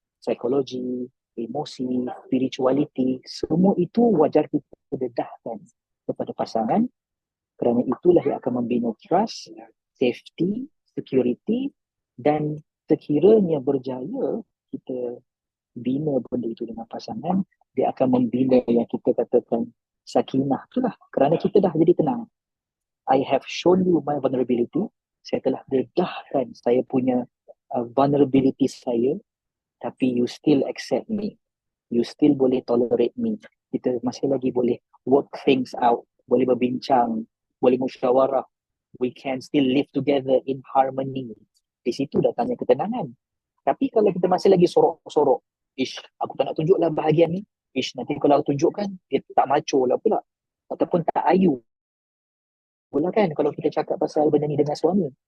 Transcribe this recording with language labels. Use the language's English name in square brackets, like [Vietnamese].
[Malay] Psikologi, emosi, spirituality, semua itu wajar kita dedahkan kepada pasangan. Kerana itulah yang akan membina trust, safety, security, dan sekiranya berjaya kita bina benda itu dengan pasangan, dia akan membina yang kita katakan sakinah itulah. Kerana kita dah jadi tenang. [English] I have shown you my vulnerability. [Malay] Saya telah dedahkan saya punya vulnerability saya, tapi [English] you still accept me. You still [Malay] boleh [English] tolerate me. [Malay] Kita masih lagi boleh [English] work things out, [Malay] boleh berbincang, boleh musyawarah. [English] We can still live together in harmony. [Malay] Di situ datangnya ketenangan. Tapi kalau kita masih lagi sorok-sorok, aku tak nak tunjuklah bahagian ni. Nanti kalau aku tunjukkan, dia tak macho lah pula. Ataupun tak ayu pula kan kalau kita cakap pasal benda ni dengan suami.